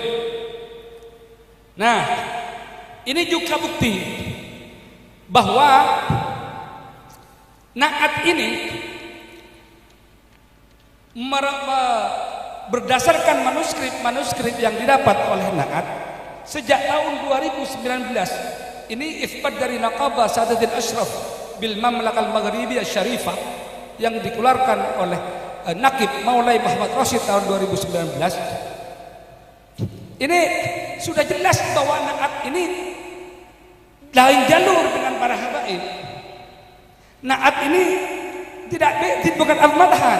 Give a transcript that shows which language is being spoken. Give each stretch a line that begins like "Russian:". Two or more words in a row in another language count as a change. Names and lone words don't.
Indonesian: Nah, ini juga bukti bahwa NAAD ini berdasarkan manuskrip yang didapat oleh NAAD, sejak tahun 2019 ini ifbat dari Naqabah Sadatil Ashraf bil Mamlakal Maghribiyah Syarifah yang dikeluarkan oleh Naqib Maulai Muhammad Rashid tahun 2019. Ini sudah jelas bahwa naat ini lain jalur dengan para habaib. Naat ini bukan al-madhan.